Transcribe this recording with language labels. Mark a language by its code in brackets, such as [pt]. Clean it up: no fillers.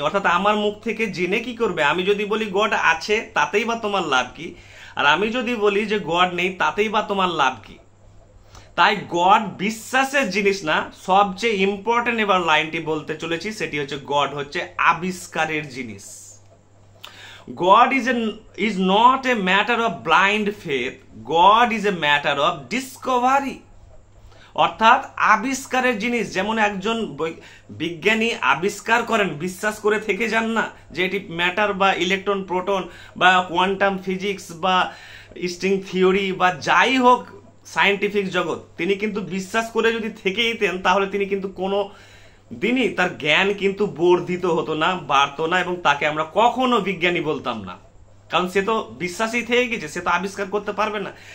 [bn] অর্থাৎ আমার মুখ থেকে জেনে কি করবে? আমি যদি বলি গড আছে তাতেই বা তোমার লাভ কি, আর আমি যদি বলি যে গড নেই তাতেই বা তোমার লাভ কি? তাই গড বিশ্বাসের জিনিস না, সবচেয়ে ইম্পর্টেন্ট এবার লাইনটি বলতে চলেছি, সেটি হচ্ছে গড হচ্ছে আবিষ্কারের জিনিস। [en] God is not a matter of blind faith. God is a matter of discovery. [bn] অর্থাৎ আবিষ্কারের জিনিস। যেমন একজন বিজ্ঞানী আবিষ্কার করেন, বিশ্বাস করে থেকে যান না যে এটি ম্যাটার বা ইলেকট্রন প্রোটন বা কোয়ান্টাম ফিজিক্স বা স্ট্রিং থিওরি বা যাই হোক সায়েন্টিফিক জগৎ, তিনি কিন্তু বিশ্বাস করে যদি থেকে যেতেন তাহলে তিনি কিন্তু কোনো দিনই তার জ্ঞান কিন্তু বর্ধিত হতো না, বাড়তো না, এবং তাকে আমরা কখনো বিজ্ঞানী বলতাম না, কারণ সে তো বিশ্বাসই থেকে গেছে, সে তো আবিষ্কার করতে পারবে না।